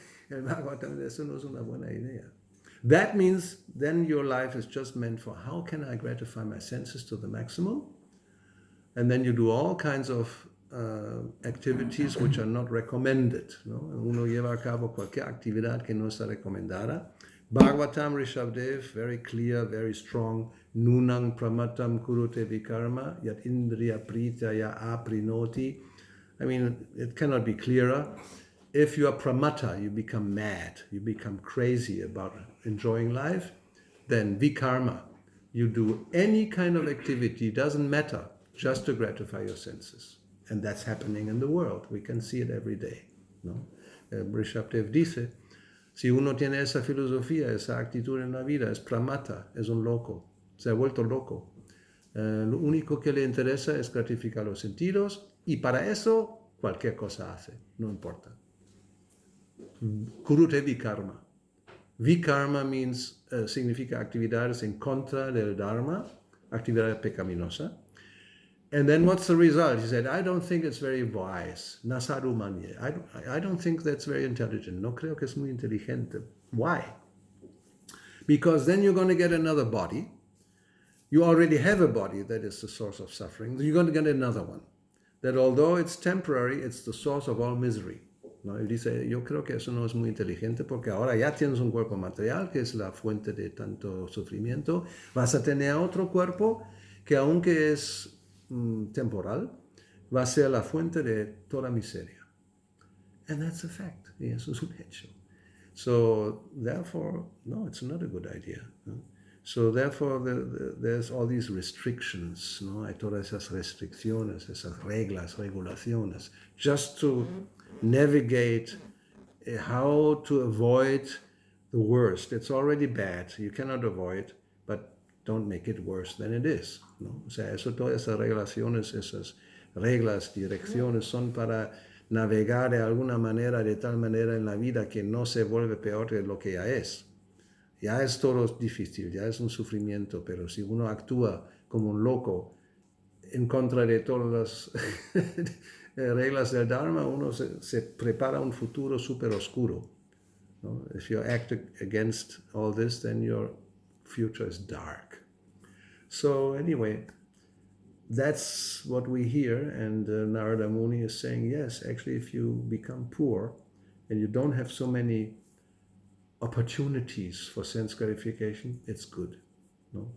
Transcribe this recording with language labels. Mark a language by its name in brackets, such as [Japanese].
[Spanish] El Bhagavatam, eso no es una buena idea. [English] That means then your life is just meant for how can I gratify my senses to the maximum? And then you do all kinds of activities which are not recommended. [Spanish] ¿No? Uno lleva a cabo cualquier actividad que no está recomendada. [Sanskrit] Bhagavatam Rishabdev, [English] very clear, very strong. [Sanskrit] Nunang pramatam kurute vikarma yat indriya pritaya aprinoti. [English] I mean, it cannot be clearer. If you are pramata, you become mad, you become crazy about enjoying life, then vikarma, you do any kind of activity, doesn't matter, just to gratify your senses. And that's happening in the world. We can see it every day. ¿No? [Spanish] Rishabdev dice, si uno tiene esa filosofía, esa actitud en la vida, es pramata, es un loco, se ha vuelto loco. Lo único que le interesa es gratificar los sentidos y para eso cualquier cosa hace, no importa. [Sanskrit] Kurute vikarma. [English] Vikarma means, [Spanish] significa actividades en contra del dharma, actividad pecaminosa. [English] And then what's the result? He said, I don't think it's very wise. [Sanskrit] Nasaru manye. [English] I don't think that's very intelligent. [Spanish] No creo que es muy inteligente. [English] Why? Because then you're going to get another body. You already have a body that is the source of suffering. You're going to get another one. That although it's temporary, it's the source of all misery. [Spanish] ¿No? Él dice, yo creo que eso no es muy inteligente porque ahora ya tienes un cuerpo material que es la fuente de tanto sufrimiento. Vas a tener otro cuerpo que aunque es temporal, va a ser la fuente de toda miseria. [English] And that's a fact. [Spanish] Y eso es un hecho. [English] So therefore, no, it's not a good idea. ¿No? So therefore, there's all these restrictions, ¿no? [Spanish] Hay todas esas restricciones, esas reglas, regulaciones, [English] just to navigate how to avoid the worst. It's already bad. You cannot avoid, but don't make it worse than it is, ¿no? [Spanish] O sea, todas esas regulaciones, esas reglas, direcciones son para navegar de alguna manera, de tal manera en la vida que no se vuelve peor de lo que ya es. Ya es todo difícil, ya es un sufrimiento, pero si uno actúa como un loco en contra de todas las reglas del Dharma, uno se prepara un futuro súper oscuro, ¿no? [English] If you act against all this, then your future is dark. So anyway, that's what we hear, and Narada Muni is saying, yes, actually if you become poor and you don't have so many opportunities for sense gratification, it's good, ¿no?